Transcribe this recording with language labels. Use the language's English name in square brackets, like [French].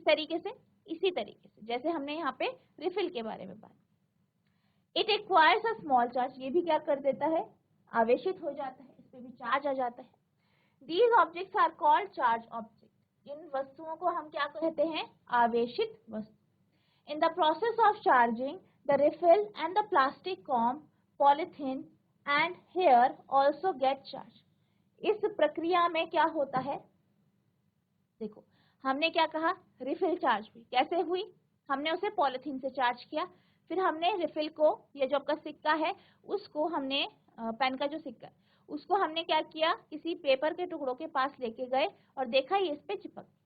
[Hindi] किस तरीके से, इसी तरीके से जैसे हमने यहाँ पे रिफिल के बारे में बात। [English] it acquires a small charge, [Hindi] ये भी क्या कर देता है, आवेशित हो जाता है, इस पे भी चार्ज आ जाता है। [English] these objects are called charge object, [Hindi] इन वस्तुओं को हम क्या कहते हैं, आवेशित वस्तु। [English] In the process of charging, the refill and the plastic comb, polythene and hair also get charged. [Hindi] इस प्रक्रिया में क्या होता है, देखो हमने क्या कहा, रिफिल चार्ज हुई, कैसे हुई, हमने उसे पॉलिथीन से चार्ज किया, फिर हमने रिफिल को, ये जो आपका सिक्का है उसको हमने, पेन का जो सिक्का है उसको हमने क्या किया, किसी पेपर के टुकड़ों के पास लेके गए और देखा ये इस पे चिपक।